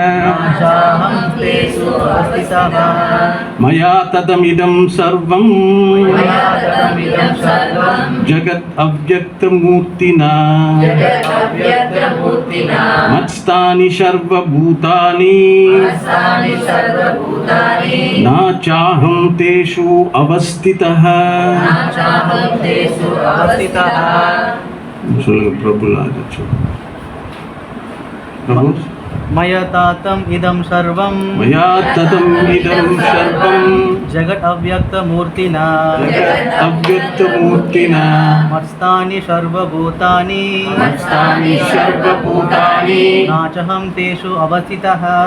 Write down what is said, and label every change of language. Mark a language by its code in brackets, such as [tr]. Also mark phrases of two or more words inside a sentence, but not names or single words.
[sa] मया ततमिदं सर्वं जगत् अव्यक्तमूर्तिना मत्स्थानि सर्वभूतानि नाचाहं तेषु अवस्थितः. [ta] சொல்லுங்க பிரபுலாஜ். பிரபு [sa] मया तातम् इदं सर्वं जगत् अव्यक्तमूर्तिना मत्स्थानि सर्वभूतानि नाचहं तेषु अवस्थितः